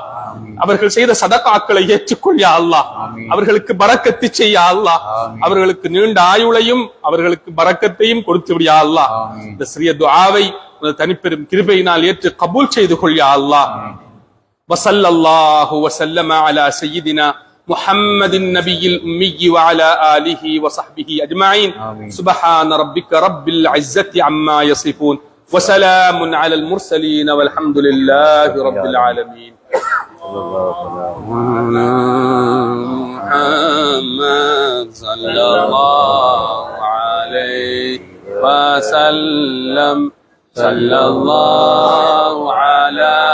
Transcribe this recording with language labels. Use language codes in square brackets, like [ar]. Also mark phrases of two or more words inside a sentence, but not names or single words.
[ta] அவர்கள் செய்த சதகாக்களை ஏற்றுக்கொள் [ar] يا الله. [ta] அவர்களுக்கு பரக்கத்து செய்ய அல்லாஹ். அவர்களுக்கு நீண்ட ஆயுளையும் அவர்களுக்கு பரக்கத்தையும் கொடுத்து விடு [ar] يا الله. [ta] இந்த சிறிய துஆவை தனிப்பெரும் கிருபையினால் ஏற்று கபூல் செய்து கொள் [ar] يا الله. وصلى الله وسلم على سيدنا محمد النبي الأمي وعلى آله وصحبه أجمعين. سبحان ربك رب العزة عما يصفون وسلام على المرسلين والحمد لله رب العالمين. محمد صلى الله عليه وسلم صلى الله على